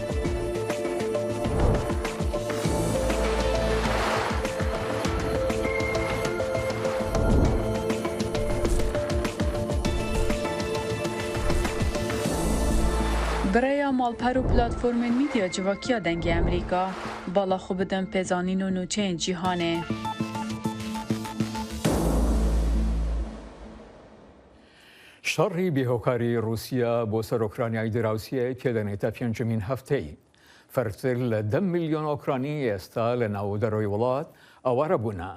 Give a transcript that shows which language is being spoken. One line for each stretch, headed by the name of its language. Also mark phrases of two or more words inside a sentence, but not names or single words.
Kurdish: Birêya malper û platformên mîdya civakiya dengê Emrîka bala xwe bidin pêzanîn û nûçeyên cîhanê.
Central Kurdish: شەڕی بێهۆکاری رووسیا بۆ سەر ئۆکرانیای دراوسیە پێدەنێتە پێنجمین هەفتەی. فەرتر لە 10 میلیۆن ئۆکرانی ئێستا لە ناودەرەوەی وڵات ئەوارە بوونە.